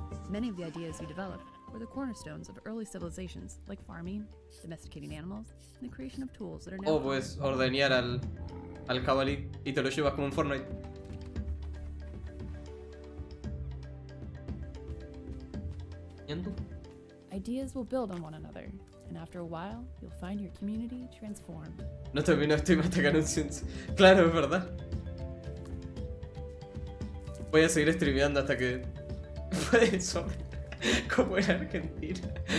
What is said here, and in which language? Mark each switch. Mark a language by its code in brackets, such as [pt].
[en] Many of the ideas you develop were the cornerstones of early civilizations like farming, domesticating animals, and the creation of tools that are now [es] O puedes ordeñar al jabalí y te lo llevas como en Fortnite. [en] Ideas will build on one another, and after a while, you'll find your community transformed. [es] No terminó Steam hasta que anuncios. Claro, es verdad. Voy a seguir streameando hasta que... Puede eso. Como en Argentina.